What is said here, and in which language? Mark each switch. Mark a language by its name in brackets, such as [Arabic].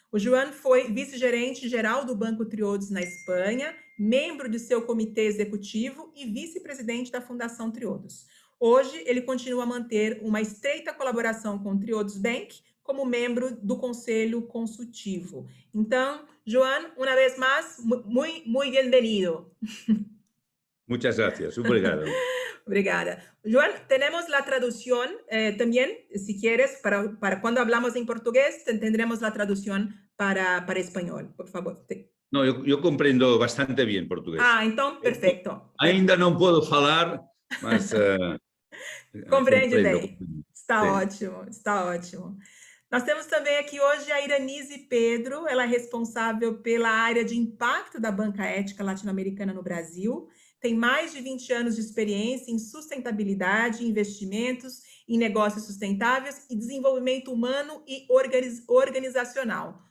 [Portuguese] O Joan foi vice-gerente geral do Banco Triodos na Espanha, membro de seu comitê executivo e vice-presidente da Fundação Triodos. Hoje, ele continua a manter uma estreita colaboração com o Triodos Bank como membro do Conselho Consultivo. Então, Joan, uma vez mais, [Spanish] muy bienvenido. Muchas gracias. [Portuguese] Obrigado. Obrigada. [Spanish] Joan, tenemos la traducción también, si quieres, para cuando hablamos en portugués, tendremos la traducción para español, por favor. [Portuguese] No, eu compreendo bastante [Spanish] bien portugués. [Portuguese] Ah, então, perfeito. Ainda não posso falar, mas... Compreende bem. Está Sim. ótimo, está ótimo. Nós temos também aqui hoje a Iranise Pedro, ela é responsável pela área de impacto da Banca Ética Latino-Americana no Brasil, tem mais de 20 anos de experiência em sustentabilidade, investimentos em negócios sustentáveis e desenvolvimento humano e organizacional.